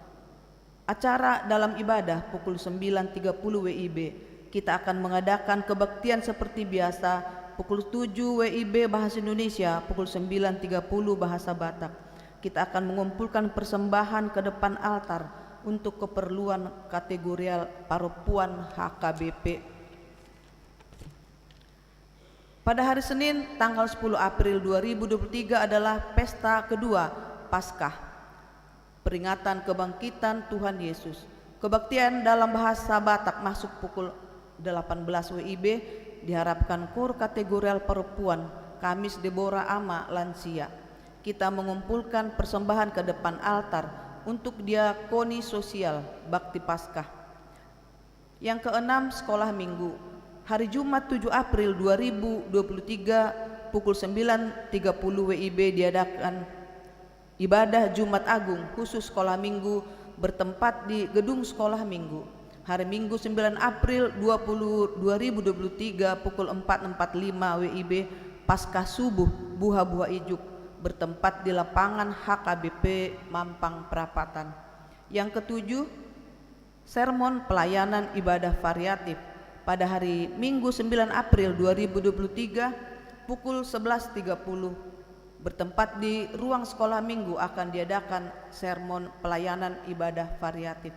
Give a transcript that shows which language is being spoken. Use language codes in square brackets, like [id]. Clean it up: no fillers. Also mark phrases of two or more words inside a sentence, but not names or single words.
[id] Acara dalam ibadah pukul 9.30 WIB. Kita akan mengadakan kebaktian seperti biasa pukul 7 WIB bahasa Indonesia, pukul 9.30 bahasa Batak. Kita akan mengumpulkan persembahan ke depan altar untuk keperluan kategorial paropuan HKBP. Pada hari Senin tanggal 10 April 2023 adalah pesta kedua Paskah, peringatan kebangkitan Tuhan Yesus. Kebaktian dalam bahasa Batak masuk pukul 18 WIB, diharapkan kur kategorial perempuan, Kamis Debora Ama lansia. Kita mengumpulkan persembahan ke depan altar untuk diakoni sosial bakti Paskah. Yang keenam, sekolah minggu. Hari Jumat 7 April 2023 pukul 9.30 WIB diadakan ibadah Jumat Agung khusus sekolah minggu bertempat di Gedung Sekolah Minggu. Hari Minggu 9 April 2023 pukul 4.45 WIB Paskah Subuh Buha-Buha Ijuk bertempat di lapangan HKBP Mampang Prapatan. Yang ketujuh, sermon pelayanan ibadah variatif. Pada hari Minggu 9 April 2023 pukul 11.30 bertempat di ruang sekolah minggu akan diadakan sermon pelayanan ibadah variatif.